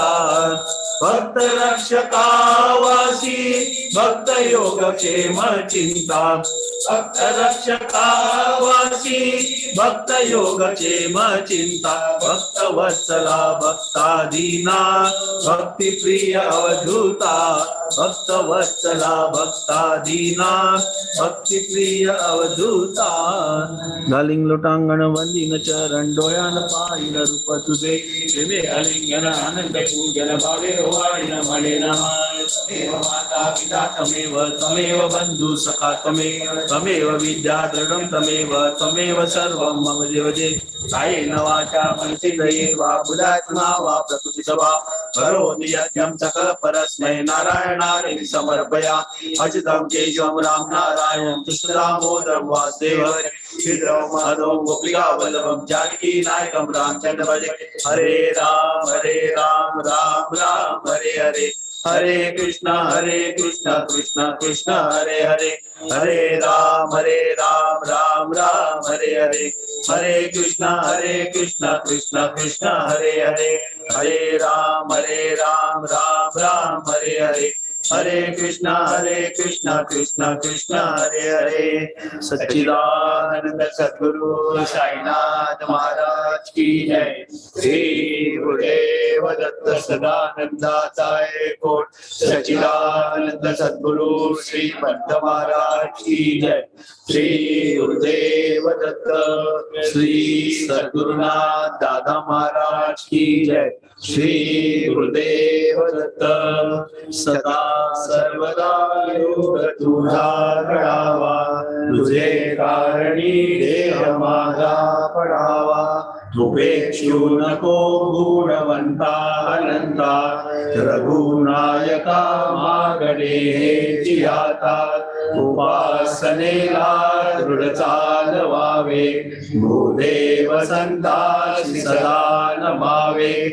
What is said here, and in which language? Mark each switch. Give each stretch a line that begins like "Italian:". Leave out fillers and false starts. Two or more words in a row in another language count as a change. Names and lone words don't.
Marathi: भक्त रक्षका वासी भक्त योग क्षेम चिंता भक्त रक्षका वासी भक्त योग क्षेम चिंता भक्त वत्सला भक्ताधीना भक्ति प्रिय अवधूता भक्त वत्सला भक्ताधीना भक्ति प्रिय अवधूता घालिंग लोटांगण वंदिन चरण डोळ्यान पाहिन रूप तुझे प्रेमे अलिंगन आनंद पूजन भावे वाळीन म्हणे
Sanskrit: तमेव माता पिता तमेव तमेव बंधु सखा तमेव विद्या दृढं तमेव सर्वं मम देवते कायेन वाचा मनसेन्द्रिये वा बुद्ध्यात्मना वा प्रकृतिं वा करोमि यज्ञं सकल परस्मै नारायणाय समर्पयामि अच्युतं केशवं राम नारायणं कृष्ण दामोदरं वासुदेवं श्रीधरं माधवं गोपिका वल्लभं जानकी नायकं रामचन्द्र भजे हरे राम राम राम हरे हरे हरे कृष्णा कृष्णा कृष्णा हरे हरे हरे राम राम राम हरे हरे हरे कृष्णा कृष्णा कृष्णा हरे हरे हरे राम राम राम हरे हरे हरे कृष्णा कृष्णा कृष्णा हरे हरे
Hindi: सच्चिदानंद सद्गुरु साईनाथ महाराज की जय श्री गुरुदेव दत्त सदानंदाचार्य कोट सच्चिदानंद सद्गुरु श्री पंत महाराज की जय श्री गुरुदेव दत्त श्री सद्गुरुनाथ दादा महाराज की जय
Marathi: श्री गुरुदेव दत्त सदा सर्वदा योग तुझा घडावा तुझे कारणी देह माझा पडावा तुपेक्षु नको गुणवंता अनंता रघुनायका मागणे हेची आता उपासनेला दृढ चालवावे भूदेव संतासी सदा नमावे